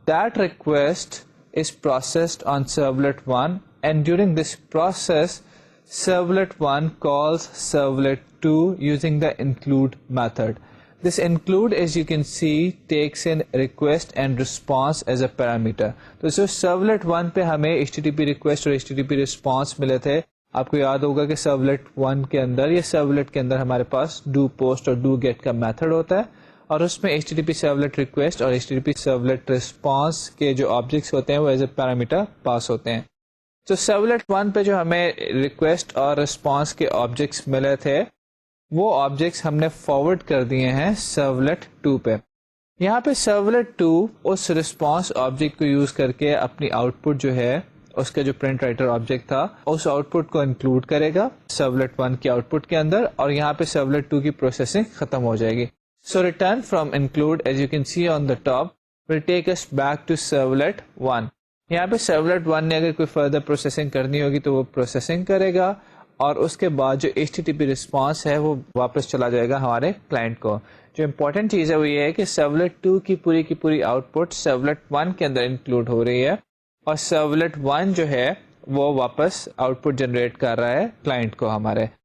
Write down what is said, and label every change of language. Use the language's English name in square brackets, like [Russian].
[English] That request is processed on servlet 1 and during this process servlet 1 calls servlet 2 using the include method. This include, as you can see, takes in request and response as a parameter. [Urdu] So servlet 1 پہ ہمیں HTTP request اور HTTP response ملے تھے. آپ کو یاد ہوگا کہ servlet 1 کے اندر یا servlet کے اندر ہمارے پاس do post اور do get کا میتھڈ ہوتا ہے اور اس میں HTTP servlet request اور HTTP servlet response کے جو آبجیکٹس ہوتے ہیں وہ [English] as a parameter [Urdu] پاس ہوتے ہیں. تو servlet 1 پہ جو ہمیں request اور response کے آبجیکٹس ملے تھے وہ آبجیکٹس ہم نے فارورڈ کر دیے ہیں servlet 2 پہ. یہاں پہ servlet 2 اس response آبجیکٹ کو یوز کر کے اپنی آؤٹ پٹ جو ہے اس کا جو پرنٹ رائٹر آبجیکٹ تھا اس آؤٹ پٹ کو انکلوڈ کرے گا servlet 1 کی آؤٹ پٹ کے اندر اور یہاں پہ servlet 2 کی پروسیسنگ ختم ہو جائے گی. [English] So return from include, as you can see on the top, will take us back to servlet 1. [Urdu] یہاں پہ servlet 1 نے اگر کوئی [English] further processing [Urdu] کرنی ہوگی تو وہ processing کرے گا اور اس کے بعد جو HTTP response ہے وہ واپس چلا جائے گا ہمارے کلائنٹ کو. جو امپورٹنٹ چیز ہے وہ یہ ہے کہ servlet 2 کی پوری آؤٹ پٹ servlet 1 کے اندر انکلوڈ ہو رہی ہے اور servlet 1 جو ہے وہ واپس آؤٹ پٹ جنریٹ کر رہا ہے کلائنٹ کو ہمارے.